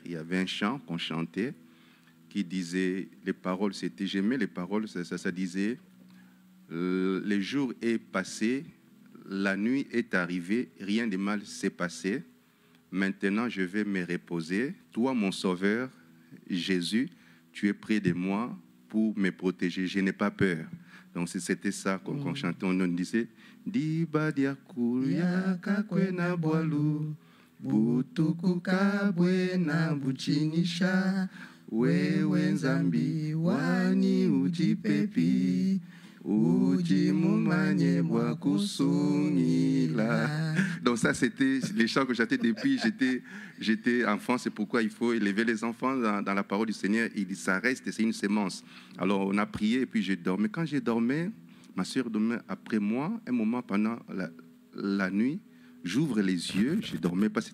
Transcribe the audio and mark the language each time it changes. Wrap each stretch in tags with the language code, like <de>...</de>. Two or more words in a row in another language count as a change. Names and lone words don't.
<fr>Il y avait un chant qu'on chantait qui disait, les paroles, j'aimais les paroles, ça disait, le jour est passé, la nuit est arrivée, rien de mal s'est passé. Maintenant, je vais me reposer. Toi, mon sauveur, Jésus, tu es près de moi pour me protéger, je n'ai pas peur. Donc c'était ça qu'on chantait, on disait</fr> <lua>Diba diakuya kakwena boalu butuku kabwena buchinisha wewe nzambi wani ujipepi ujimumanye bwakusungila.</lua> <fr>Donc ça c'était les chants que j'étais depuis j'étais enfant. C'est pourquoi il faut élever les enfants dans la parole du Seigneur. Ça reste, c'est une sémence. Alors on a prié et puis je dormais. Quand j'ai dormi, ma soeur dormait après moi. Un moment pendant la nuit, j'ouvre les yeux, je dormais pas.</fr>